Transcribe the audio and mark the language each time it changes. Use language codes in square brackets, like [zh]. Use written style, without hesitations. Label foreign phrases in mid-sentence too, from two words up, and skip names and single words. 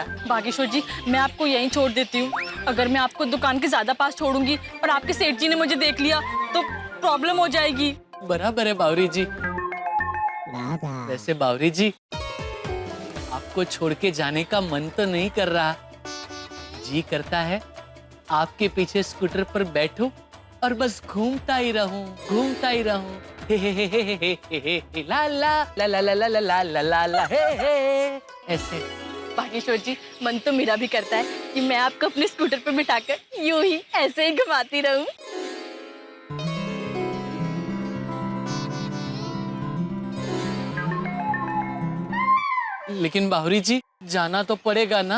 [hi] बागेश्वर जी मैं आपको यहीं छोड़ देती हूँ। अगर मैं आपको दुकान के ज्यादा पास छोड़ूंगी और आपके सेठ जी ने मुझे देख लिया तो प्रॉब्लम हो जाएगी। बराबर है बावरी जी। वैसे बावरी जी आपको छोड़ के जाने का मन तो नहीं कर रहा, जी करता है आपके पीछे स्कूटर पर बैठूं और बस घूमता ही रहूं। हे हे हे हे हे हे हे ला ला ला ला ला ला ला ला ला ला हे हे ऐसे। बागेश्वर जी मन तो मेरा भी करता है कि मैं आपको अपने स्कूटर पर बिठाकर यूं ही ऐसे ही घुमाती रहूं। लेकिन बावरी जी जाना तो पड़ेगा ना।